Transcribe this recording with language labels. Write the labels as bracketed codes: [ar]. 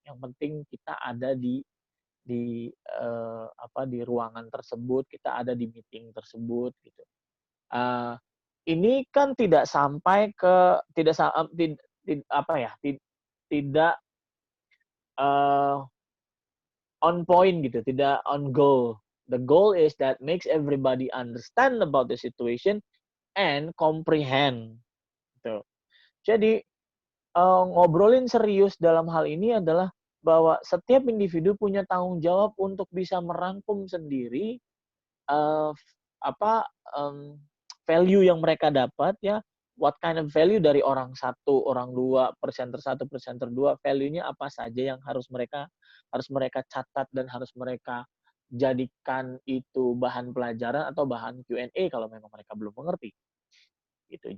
[id] Yang penting kita ada di ruangan tersebut, kita ada di meeting tersebut gitu. Ini kan tidak sampai ke tidak [en] on point [id] gitu, tidak [en] on goal. The goal is that makes everybody understand about the situation and comprehend. [id] Gitu. Jadi ngobrolin serius dalam hal ini adalah bahwa setiap individu punya tanggung jawab untuk bisa merangkum sendiri uh, apa value yang mereka dapat ya, [en] what kind of value [id] dari orang satu, orang dua, presenter satu, presenter dua, value-nya apa saja yang harus mereka catat dan harus mereka jadikan itu bahan pelajaran atau bahan Q&A kalau memang mereka belum mengerti. Gitu.